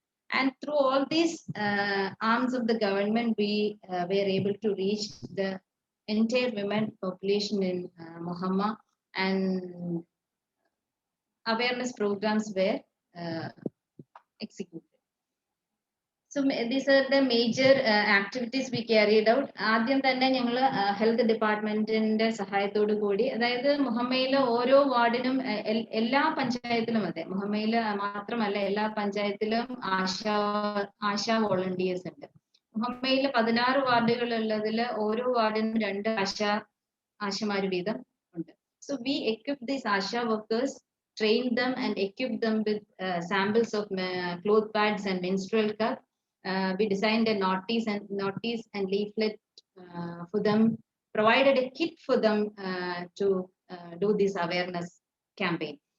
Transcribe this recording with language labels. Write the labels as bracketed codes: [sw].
[en] And through all these arms of the government, we were able to reach the entire women population in Muhamma, and awareness programs were executed. So these are the major activities we carried out. [ml] ആദ്യം തന്നെ ഞങ്ങൾ health ഡിപ്പാർട്ട്മെന്റിന്റെ സഹായത്തോടു കൂടി, അതായത് മുഹമ്മയിലെ ഓരോ വാർഡിനും എല്ലാ പഞ്ചായത്തിലും, അതെ മുഹമ്മയില് മാത്രമല്ല എല്ലാ പഞ്ചായത്തിലും ആശാ വോളണ്ടിയേഴ്സ് ഉണ്ട്. മുഹമ്മയില് 16 വാർഡുകളുള്ളതിൽ ഓരോ വാർഡിനും 2 ആശമാര് വീതം ഉണ്ട്. [en] So we equipped these ASHA workers, trained them and equipped them with samples of cloth pads and menstrual cup. We designed a notice and leaflet for them, provided a kit for them to do this awareness campaign.